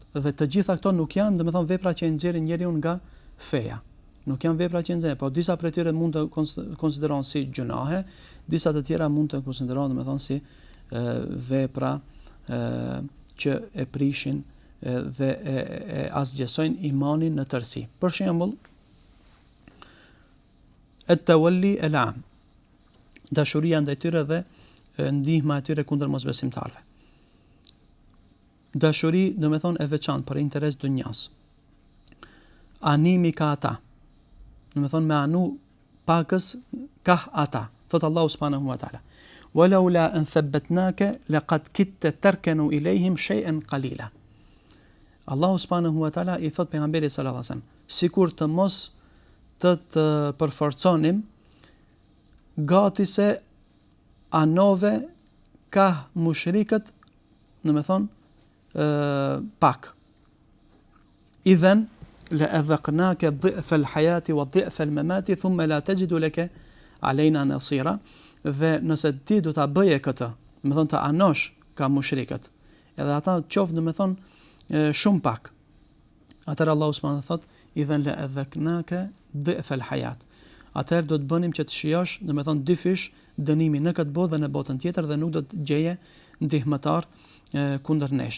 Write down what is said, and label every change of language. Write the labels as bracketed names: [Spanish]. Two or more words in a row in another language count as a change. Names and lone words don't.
[Albanian] Dhe të gjitha këto nuk janë domethënë vepra që nxjerrin njeriu nga feja. Nuk janë vepra që nxjerrin, po disa prej tyre mund të konsiderohen si gjunahe, disa të tjera mund të konsiderohen domethënë si vepra që e prishin dhe e asgjësojnë imanin në tërësi. Për shembull, [Arabic] التولي العام, [Albanian] dashuria ndaj tyre dhe ndihma e tyre kundër mosbesimtarëve. Dashuri domethënë e veçantë për interes dunjas. Animi ka ata. Domethënë me anu pakës ka ata. [Arabic] Thot Allahu سبحانه وتعالى: "ولولا أن ثبتناك لقد كدت تركن إليهم شيئا قليلا." [Albanian] Allahu subhanahu wa taala i thot pejgamberit sallallahu alaihi wasallam, sikur të mos të përforconim, gati se anove ka mushrikët, domethënë pak. [Arabic] إذا لأذقناك ضعف الحياة وضعف الممات ثم لا تجد لك علينا نصيرا, [Albanian] dhe nëse ti do ta bëje këtë, domethënë të anosh ka mushrikët, edhe ata qoftë domethënë shumë pak. Atëherë [Arabic] الله سبحانه [Albanian] thot: [Arabic] إذا لأذقناك ضعف الحياة. [Albanian] Atëherë do të bënim që të shijosh domethënë dy fish dënimi në këtë botë dhe në botën tjetër, dhe nuk do të gjeje ndihmëtar kundër nesh.